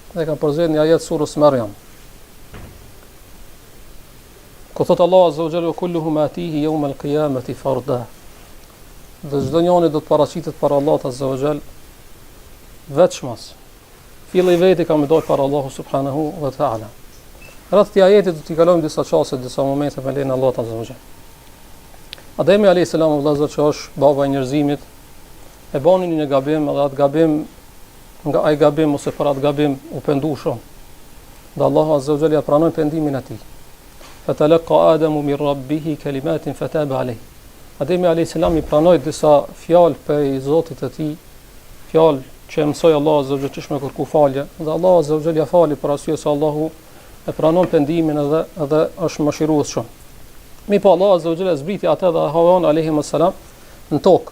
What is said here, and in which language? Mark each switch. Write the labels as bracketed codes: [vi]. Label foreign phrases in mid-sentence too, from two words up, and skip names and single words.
[sq] dhe kanë përzgjedhur një ajet surës Maryam. Ku thot [ar] الله عز وجل كلهم آتيه يوم القيامة فردا. [sq] Dhe çdo njeri do të paraqitet para Allahut [ar] عز وجل [sq] veçmas. Filli veti ka më dal para Allahu [ar] سبحانه وتعالى. [sq] Rreth këtij ajeti do t'i kalojmë disa çaste, disa momente me lenin Allahut [ar] عز وجل. [sq] Ademi [ar] عليه السلام [sq] vëllazër që është baba i njerëzimit e bani një gabim, edhe atë gabim nga ai gabim ose për atë gabim u pendu shumë. Dhe Allahu [ar] عز وجل [sq] ja pranoi pendimin e tij. [ar] فتلقى آدم من ربه كلمات فتاب عليه. [sq] Ademi [ar] عليه السلام [sq] I pranoi disa fjalë prej Zotit të tij, fjalë që mësoi Allahu [ar] عز وجل [sq] ç'është me kërku falje, dhe Allahu [ar] عز وجل [sq] ja fali për arsye se Allahu e pranon pendimin edhe është mëshirues shumë. Mi pa Allahu [ar] عز وجل [sq] zbriti atë dhe Hawan [ar] عليه السلام [sq] në tokë.